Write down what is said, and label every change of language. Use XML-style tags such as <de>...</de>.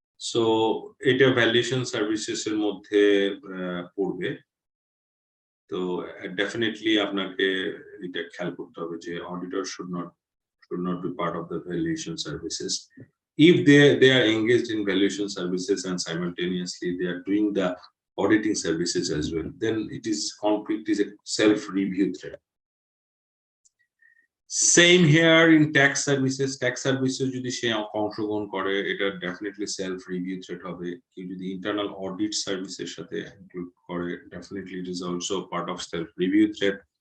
<bn>So এটা valuation services এর মধ্যে পড়বে। তো ডেফিনেটলি আপনাকে এটা খেয়াল করতে হবে যে auditor</bn> <en>should not be part of the valuation services. If they are engaged in valuation services and simultaneously they are doing the auditing services as well, then it is a self-review threat. Same here in tax services.</en> <bn>Tax services যদি সে অংশগ্রহণ করে এটা definitely self review threat হবে। কেউ যদি internal audit সার্ভিসের সাথে include করে definitely it is also part of self review threat.</bn>